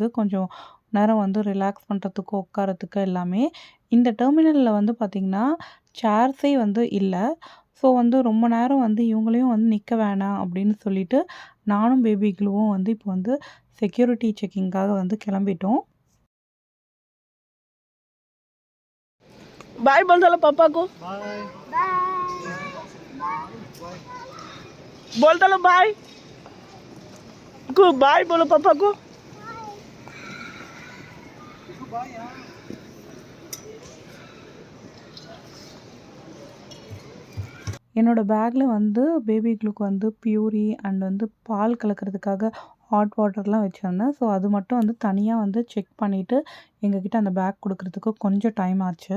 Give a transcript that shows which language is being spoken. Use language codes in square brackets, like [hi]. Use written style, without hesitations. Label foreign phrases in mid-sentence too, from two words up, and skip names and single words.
[ta] கொஞ்சம் நேரம் வந்து ரிலாக்ஸ் பண்ணுறதுக்கு உட்காரத்துக்கு எல்லாமே. இந்த டெர்மினலில் வந்து பார்த்திங்கன்னா சேர்ஸே வந்து இல்லை. ஸோ வந்து ரொம்ப நேரம் வந்து இவங்களையும் வந்து நிற்க வேணாம் அப்படின்னு சொல்லிட்டு நானும் பேபி க்ளூவும் வந்து இப்போ வந்து [en] security checking [ta] வந்து கிளம்பிட்டோம். [hi] बाय बोल दो पापा को. बोल दो बाय को. बाय बोलो पापा को. [ta] என்னோடய பேக்கில் வந்து பேபி க்ளூக்கு வந்து [en] puree and [ta] வந்து பால் கலக்கிறதுக்காக [en] hot water [ta] வச்சுருந்தேன். ஸோ அது மட்டும் வந்து தனியாக வந்து செக் பண்ணிவிட்டு எங்ககிட்ட அந்த பேக் கொடுக்குறதுக்கு கொஞ்சம் டைம் ஆச்சு.